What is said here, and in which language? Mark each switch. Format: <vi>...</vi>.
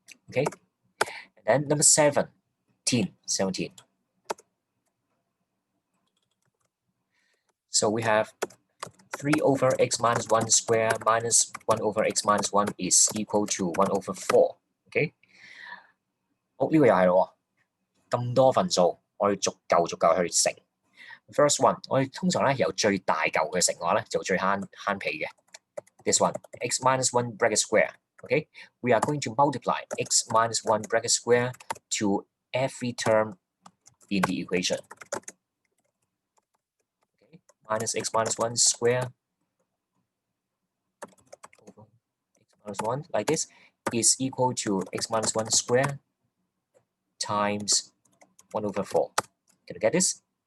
<en>Okay, and then number 17. So we have 3 over x minus 1 square minus 1 over x minus 1 is equal to 1 over 4. Okay?</en> <yue>好，呢個又係喎，咁多份數，我哋逐嚿去乘。</yue> <en>First one，</en> <yue>我哋通常咧由最大嚿嘅乘嘅話咧，就最慳皮嘅。</yue> <en>This one, x minus 1 bracket square. Okay? We are going to multiply x minus 1 bracket square to every term in the equation. Okay? Minus x minus 1 square over x minus 1 like this is equal to x minus 1 square times 1 over 4. Can you get this?</en>